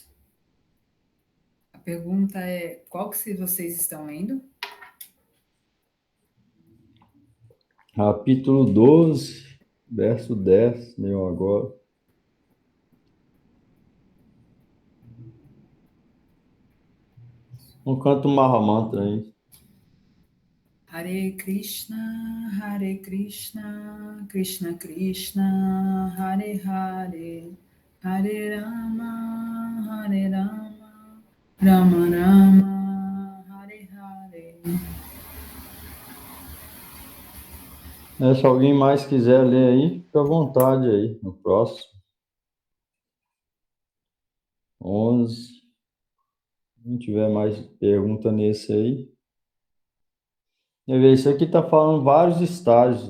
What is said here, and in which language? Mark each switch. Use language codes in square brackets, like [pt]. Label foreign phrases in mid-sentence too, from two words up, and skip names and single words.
[pt] A pergunta é, qual que vocês estão lendo? Capítulo 12, verso 10, leu agora. Não canta o Maha Mantra aí. [sa] हरे कृष्ण, कृष्ण कृष्ण, हरे हरे, हरे राम, राम राम, हरे हरे. [pt] Se alguém mais quiser ler aí, fica à vontade aí, no próximo. 11, não tiver mais pergunta nesse aí. Isso aqui está falando vários estágios.